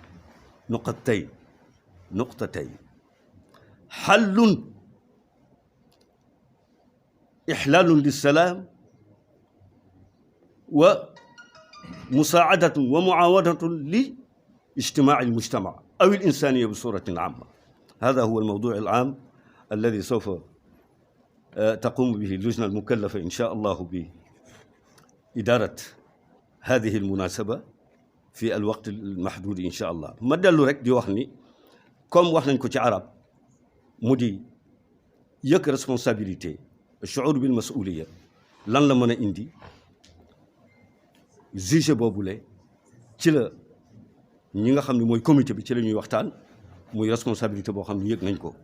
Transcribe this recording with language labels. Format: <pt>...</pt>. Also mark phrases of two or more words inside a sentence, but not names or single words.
<ar>نقطتين حل إحلال للسلام ومساعدة ومعاونة لاجتماع المجتمع أو الإنسانية بصورة عامة. هذا هو الموضوع العام الذي سوف تقوم به اللجنة المكلفة إن شاء الله بإدارة هذه المناسبة في الوقت المحدود إن شاء الله.</ar> <wo>ما dellu rek di wax ni comme wax nañ ko ci arab mu di yëg responsabilité</wo> <ar>الشعور بالمسؤولية</ar> <wo>lan la mën a indi juge boobule ci la ñi nga xam ne mooy comité bi ci la ñuy waxtaan muy responsabilité boo xam ne yëg nañ ko.</wo>